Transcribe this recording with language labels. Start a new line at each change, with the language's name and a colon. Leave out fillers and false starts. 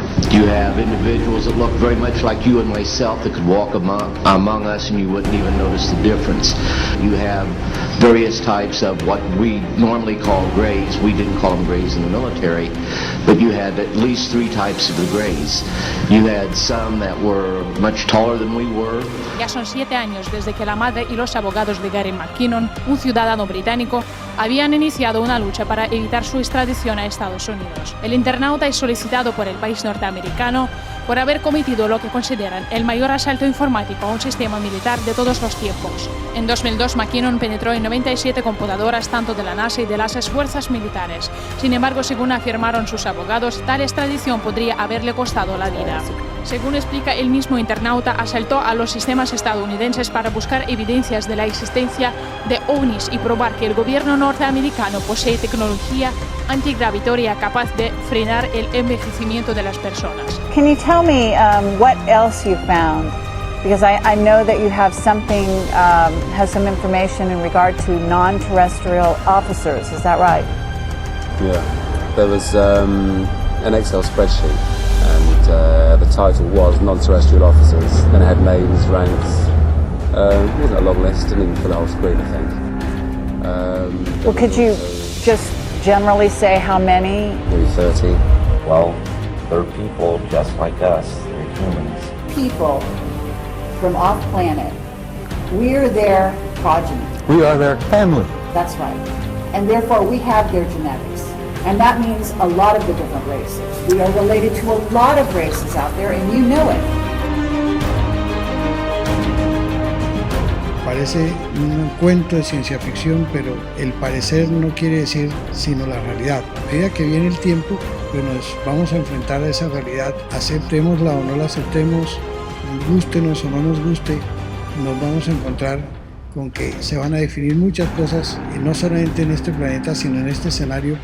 English: You have individuals that look very much like you and myself that could walk among us and you wouldn't even notice the difference. You have various types of what we normally call grays. We didn't call them grays in the military, but you had at least 3 types of the grays. You had some that were much taller than we were.
Spanish: Ya son 7 años desde que la madre y los abogados de Gary McKinnon, un ciudadano británico, habían iniciado una lucha para evitar su extradición a Estados Unidos. El internauta es solicitado por el país norteamericano por haber cometido lo que consideran el mayor asalto informático a un sistema militar de todos los tiempos. En 2002, McKinnon penetró en 97 computadoras tanto de la NASA y de las fuerzas militares. Sin embargo, según afirmaron sus abogados, tal extradición podría haberle costado la vida. Según explica el mismo internauta, asaltó a los sistemas estadounidenses para buscar evidencias de la existencia de ovnis y probar que el gobierno norteamericano posee tecnología antigravitoria capaz de frenar el envejecimiento de las personas.
English: Can you tell me what else you found? Because I know that you have something, has some information in regard to non-terrestrial officers. Is that right? Yeah, there was an Excel spreadsheet, and the title was non-terrestrial officers. Then it had names, ranks. It wasn't a long list, didn't even fill the whole screen, I think. Well, could you just generally say how many? Maybe 30. Well, they're people just like us. They're humans. People from off planet. We're their progeny. We are their family. That's right. And therefore we have their genetics. And that means a lot of the different races. We are related to a lot of races out there, and you know it.
Spanish: Parece un cuento de ciencia ficción, pero el parecer no quiere decir sino la realidad. A medida que viene el tiempo, pues nos vamos a enfrentar a esa realidad, aceptémosla o no la aceptemos, gústenos o no nos guste, nos vamos a encontrar con que se van a definir muchas cosas, y no solamente en este planeta, sino en este escenario.